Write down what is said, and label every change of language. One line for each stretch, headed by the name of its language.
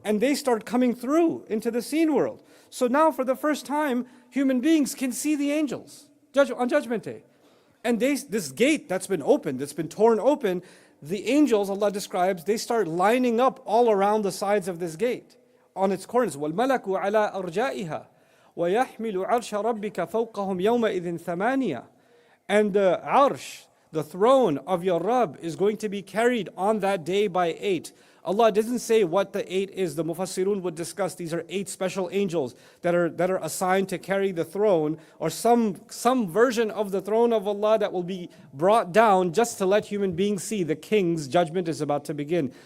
English: And they start coming through into the seen world. So now for the first time, human beings can see the angels on Judgment Day. And this gate that's been opened, that's been torn open, the angels, Allah describes, they start lining up all around the sides of this gate. On its corners,
Arabic: وَالْمَلَكُ عَلَىٰ أَرْجَائِهَا وَيَحْمِلُ عَرْشَ رَبِّكَ فَوْقَهُمْ يَوْمَئِذٍ ثَمَانِيَةً.
English: And the arsh, the throne of your Rabb, is going to be carried on that day by 8. Allah doesn't say what the 8 is. The Mufassirun would discuss these are 8 special angels that are assigned to carry the throne, or some version of the throne of Allah that will be brought down just to let human beings see the king's judgment is about to begin.